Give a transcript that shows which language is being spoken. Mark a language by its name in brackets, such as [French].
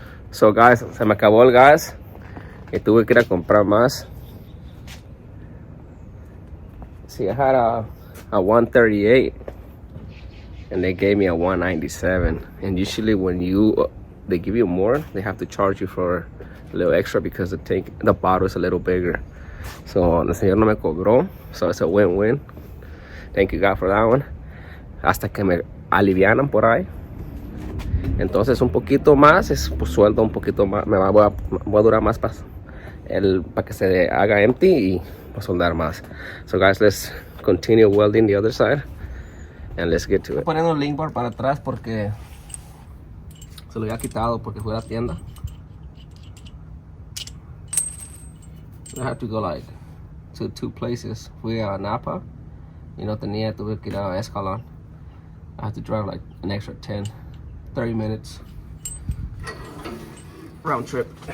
[Spanish] So guys, se me acabó el gas y tuve que ir a comprar más. [English] See, I had a 138 and they gave me a 197. And usually when they give you more, they have to charge you for a little extra because the bottle is a little bigger. So [Spanish] el señor no me cobró, [English] so it's a win-win. Thank you God for that one. [Spanish] Hasta que me alivianan por ahí. Entonces un poquito más, pues sueldo un poquito más, voy a durar más para que se haga empty y para soldar más. [English] So guys, let's continue welding the other side and let's get to it. [Spanish] Estoy poniendo un link bar para atrás porque se lo había quitado porque fui a la tienda. [English] I have to go like to 2 places. [Spanish] Fui a Napa y no tenía, tuve que ir a Escalon. [English] I have to drive like an extra 30 minutes round trip.